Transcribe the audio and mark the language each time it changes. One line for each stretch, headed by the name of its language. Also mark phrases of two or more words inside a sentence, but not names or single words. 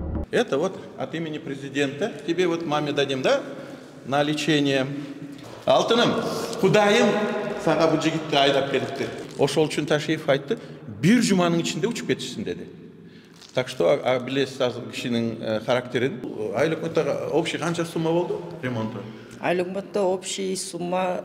Russian: Это вот от имени президента. Тебе вот маме дадим, да? На лечение.
Kyrgyz: Алтыным, Кудайым сага бу жигитти айдап келипти. Ошол үчүн Ташиев айтты, бир жуманын ичинде учуп кетишсин деди. Так что билесиз азыр кишинин характерин. Айлыкматта общий канча сумма болду ремонту? Айлыкматта общий сумма